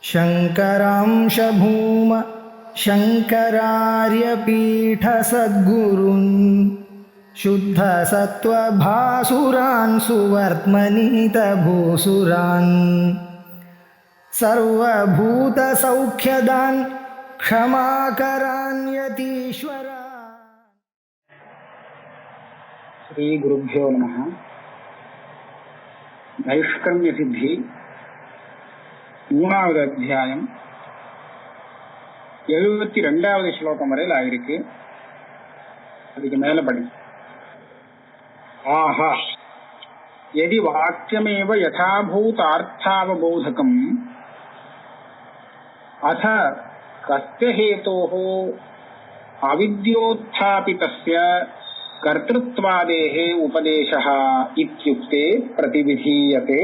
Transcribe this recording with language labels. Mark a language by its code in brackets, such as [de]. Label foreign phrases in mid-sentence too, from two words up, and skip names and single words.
[sa] शङ्करांश भूम शङ्करार्यपीठसद्गुरून् शुद्धसत्त्वभासुरान् सुवर्त्मनीतभूसुरान् सर्वभूतसौख्यदान् क्षमाकरान् यतीश्वरान्। श्री गुरुभ्यो नमः। [ta] नैष्कर्म्य सिद्धि மூணாவது அத்தியாயம் 72வது ஸ்லோகம் வரையில் ஆயிருக்கு. அதுக்கு மேல படி. [sa] आह यदि वाक्यमेव यथाभूतार्थावबोधकम् अथ कस्य हेतोः अविद्योत्थापितस्य कर्तृत्वादेः उपदेशः इत्युक्ते प्रतिविधीयते.